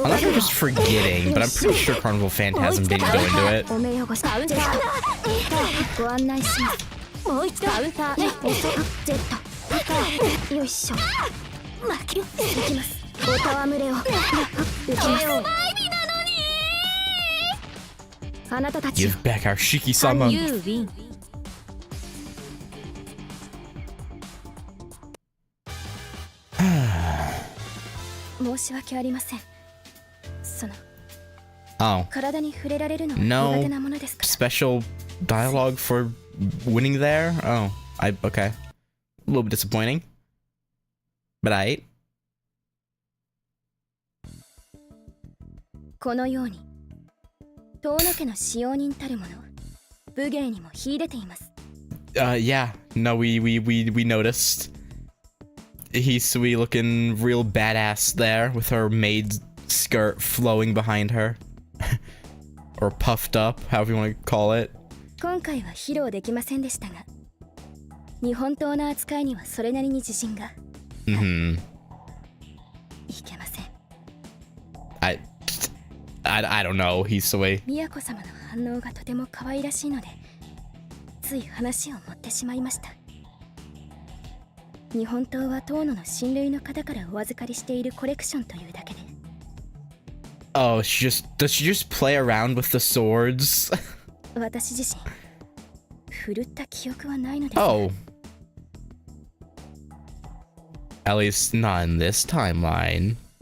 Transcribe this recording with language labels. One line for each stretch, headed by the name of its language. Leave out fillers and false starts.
English: I'm not sure just forgetting, but I'm pretty sure Carnival Phantasm didn't go into it.
Japanese: お目汚し。ジェット。ご案内します。もう一度。カウンター。ジェット。よいしょ。負け。行きます。お戯れを。行きます。あなたたち。
English: Give back our Shiki-sama. You win.
Japanese: 申し訳ありません。その
English: Oh,
Japanese: 体に触れられるのは
English: No.
Japanese: 苦手なものですから。
English: special dialogue for winning there? Oh, okay. A little bit disappointing. But I.
Japanese: このように遠野家の使用人たるもの武芸にも秀でています。
English: Yeah. No, we noticed. Hisui looking real badass there with her maid's skirt flowing behind her. Or puffed up, however you want to call it.
Japanese: 今回は披露できませんでしたが、日本刀の扱いにはそれなりに自信が Mm-hmm. いけません。
English: I don't know, Hisui.
Japanese: 宮子様の反応がとても可愛らしいので、つい話を持ってしまいました。日本刀は遠野の親類の方からお預かりしているコレクションというだけで。
English: Oh, does she just play around with the swords?
Japanese: 私自身振るった記憶はないのですが。 Oh.
English: At least not in this timeline.